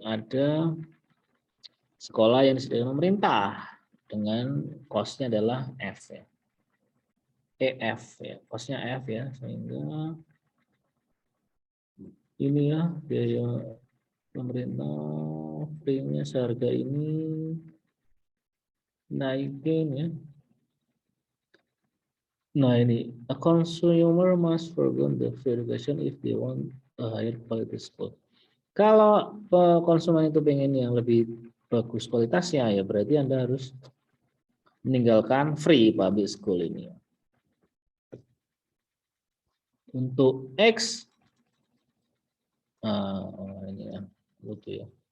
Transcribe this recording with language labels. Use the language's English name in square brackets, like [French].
[Indonesian] Ada sekolah yang disediakan pemerintah dengan cost-nya adalah F ya. EF ya, cost-nya F ya, sehingga ini ya biaya pemerintah free-nya seharga ini naikin ya. [English] Nah ini, a consumer must forgo the free education if they want a higher quality school. [Indonesian] Kalau konsumen itu pengen yang lebih bagus kualitasnya ya berarti Anda harus meninggalkan free public school ini. Untuk X ini ya, lucu ya.